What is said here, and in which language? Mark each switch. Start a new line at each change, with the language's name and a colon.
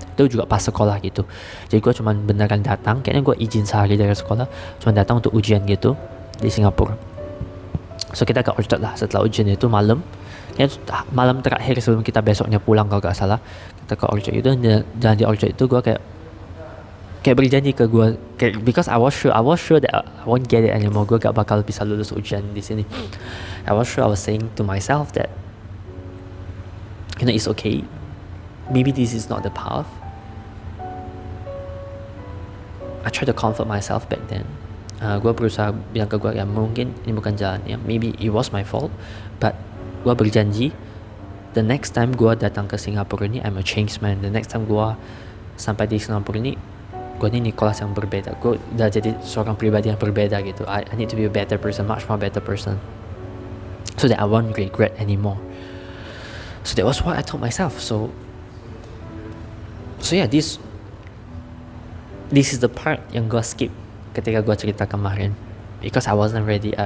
Indonesian: Itu juga pas sekolah gitu. Jadi gue cuma beneran datang, kayaknya gue izin sehari dari sekolah, cuma datang untuk ujian gitu di Singapura. So kita ke Orchard lah setelah ujian itu malam. Malam terakhir sebelum kita besoknya pulang kalau gak salah, kita ke Orchard itu. Dan di Orchard itu gue kayak berjanji ke gue, kayak,
English: because I was sure that I won't get it anymore.
Indonesian: Gue gak bakal bisa lulus ujian di sini.
English: I was saying to myself that, you know, it's okay. Maybe this is not the path. I try to comfort myself back then.
Indonesian: Gue berusaha bilang ke gue, ya mungkin ini bukan jalan, ya
English: maybe it was my fault, but
Indonesian: gue berjanji
English: the next time
Indonesian: gue datang ke Singapura ini,
English: I'm a changed man. The next time
Indonesian: gue sampai di Singapura ini, gue ini Nicholas yang berbeda. Gue udah jadi seorang pribadi yang berbeda gitu.
English: I need to be a better person, much more better person, so that I won't regret anymore. So that was what I told myself. So yeah, this is the part
Indonesian: yang gue skip ketika gue cerita kemarin,
English: because I wasn't ready.